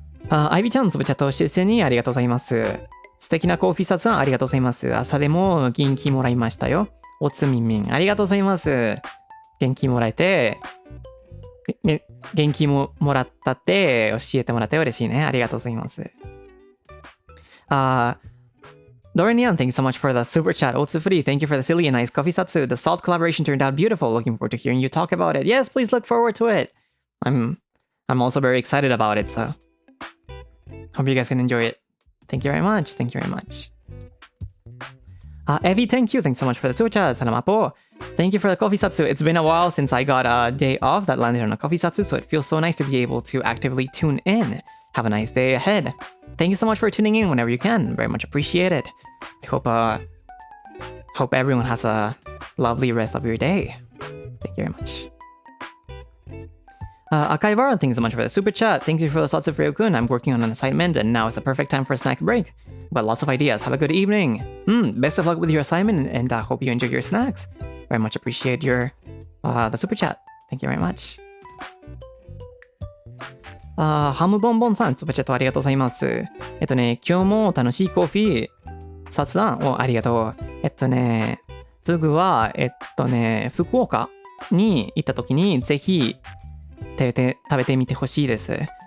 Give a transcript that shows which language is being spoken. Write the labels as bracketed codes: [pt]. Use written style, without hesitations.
[ja] アイビちゃん、つぶチャット出演にありがとうございます。素敵なコーヒー札ありがとうございます。朝でも元気もらいましたよ。おつみみん、ありがとうございます。元気もらえて、元気もらったって教えてもらって嬉しいね。ありがとうございます。 [en] Dorinian, thank you so much for the super chat. Otsufuri, thank you for the silly and nice coffee satsu. The salt collaboration turned out beautiful. Looking forward to hearing you talk about it. Yes, please look forward to it. I'm also very excited about it, so hope you guys can enjoy it. Thank you very much. Thank you very much. Evie, thank you. Thanks so much for the super chat. [tl] Salamat po. [en] Thank you for the coffee satsu. It's been a while since I got a day off that landed on a coffee satsu, so it feels so nice to be able to actively tune in. Have a nice day ahead. Thank you so much for tuning in whenever you can. Very much appreciate it. I hope everyone has a lovely rest of your day. Thank you very much. Akaibara, thanks so much for the super chat. Thank you for the satsu for Ryokun. I'm working on an assignment and now is the perfect time for a snack break. Got lots of ideas. Have a good evening. Best of luck with your assignment and hope you enjoy your snacks. Very much appreciate your the super chat. Thank you very much. [ja] ハムボンボンさん、スーパーチャットありがとうございます。今日も楽しいコーヒー、雑談をありがとう。フグは、福岡に行った時にぜひ食べてみてほしいです。